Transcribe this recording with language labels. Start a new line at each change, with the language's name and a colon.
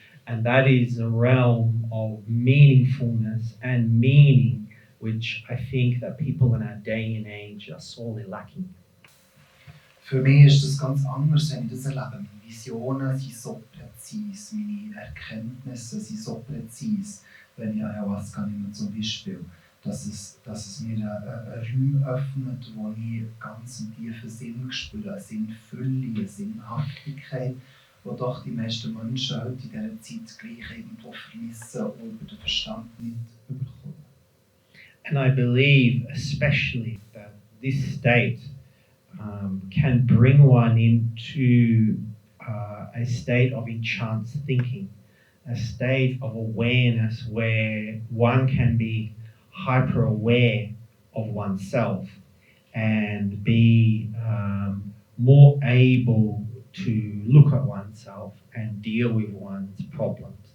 English: And that is a realm of meaningfulness and meaning, which I think that people in our day and age are sorely lacking.
German: Für mich ist das ganz anders, wenn ich das erlebe. Meine Visionen sind so präzise, meine Erkenntnisse sind so präzise, wenn ich Ayahuasca nehme zum Beispiel, dass es mir einen Raum öffnet, wo ich ganz einen tiefen Sinn spüre, eine Sinnfülle, eine Sinnhaftigkeit, wo doch die meisten Menschen heute in dieser Zeit gleich irgendwo vermissen und über den Verstand nicht überkommen.
English: And I believe especially that this state can bring one into a state of enhanced thinking, a state of awareness where one can be hyper aware of oneself and be more able to look at oneself and deal with one's problems.